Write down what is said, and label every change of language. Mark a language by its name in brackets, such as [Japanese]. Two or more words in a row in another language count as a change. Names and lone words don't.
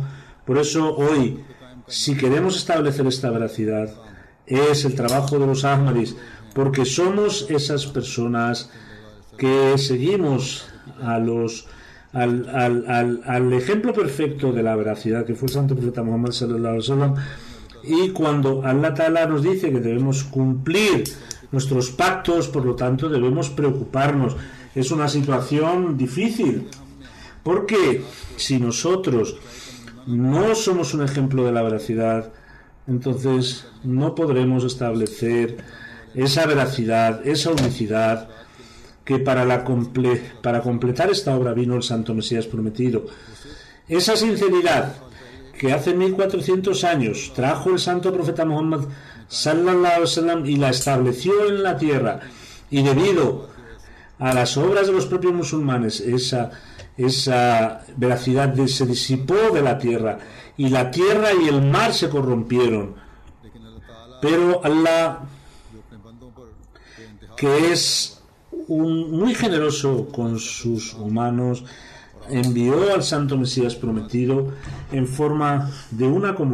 [Spanish] Por eso hoy, si queremos establecer esta veracidad, es el trabajo de los Ahmadis, porque somos esas personas que seguimos al ejemplo perfecto de la veracidad que fue el santo profeta Muhammad [Arabic] صلى الله عليه وسلم. [Spanish] Y cuando [Arabic] الله تعالى [Spanish] nos dice que debemos cumplir nuestros pactos, por lo tanto debemos preocuparnos. Es una situación difícil, porque si nosotros no somos un ejemplo de la veracidad, entonces no podremos establecer esa veracidad, esa unicidad, que para completar esta obra vino el santo Mesías prometido. Esa sinceridad que hace 1400 años trajo el santo profeta Muhammad [Arabic] صلى الله عليه وسلم [Spanish] y la estableció en la tierra, y debido a las obras de los propios musulmanes esa veracidad se disipó de la tierra, y la tierra y el mar se corrompieron. Pero Allah, que es muy generoso con sus humanos, envió al santo Mesías prometido en forma de una